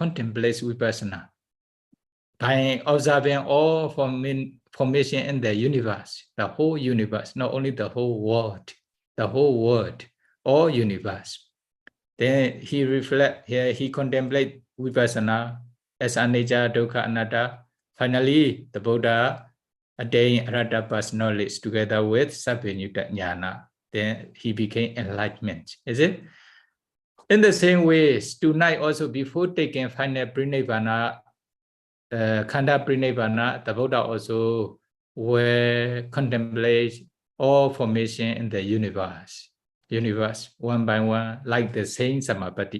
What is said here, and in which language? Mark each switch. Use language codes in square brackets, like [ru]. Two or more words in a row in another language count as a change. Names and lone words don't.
[en] By observing all formation in the universe, the whole universe, not only the whole world, all universe. Then he reflect here, he contemplate vipassana as [pi] anicca, dukkha, anatta. [en] Finally, the Buddha attained Arhata knowledge together with [pi] Sabbinyutta Jnana. [en] Then he became enlightenment. Is it? In the same way, tonight also before taking final [pi] Parinibbāṇa, Khanda Parinibbāṇa, [en] the Buddha also will contemplate all formation in the universe one by one, like the same Samapatti.